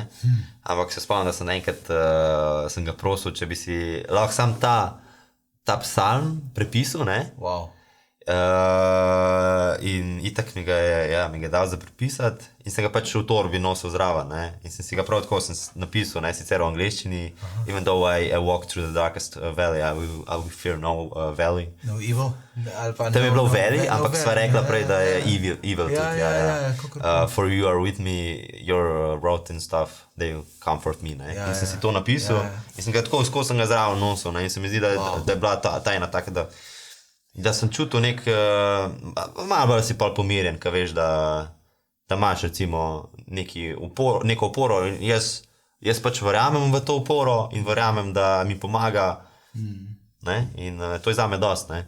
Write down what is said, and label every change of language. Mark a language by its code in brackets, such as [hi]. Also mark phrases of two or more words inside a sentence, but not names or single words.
[sl] Ampak se spomnim, da sem enkrat sem ga prosil, če bi si lahko sam ta psalm prepisal, ne. Wow. In itak mi ga je dal za prepisati in sem ga pač v torbi nosil zraven, ne. In sem si ga prav tako napisal, ne, sicer v angleščini, [en] even though I walk through the darkest valley, I will fear no valley. No evil? [sl] Tam je bilo valley, ampak sva rekla prej, da je evil tudi, ja. [en] For you are with me, your rod and stuff, they will comfort me, [sl] ne. In sem si to napisal in sem ga tako skozi sem ga zraven nosil, ne. In se mi zdi, da je bila ta ena taka, da sem čutil malo bolj si pol pomirjen, ko veš, da imaš recimo neko oporo in jaz pač verjamem v to oporo in verjamem, da mi pomaga, ne, in to je zame dost, ne.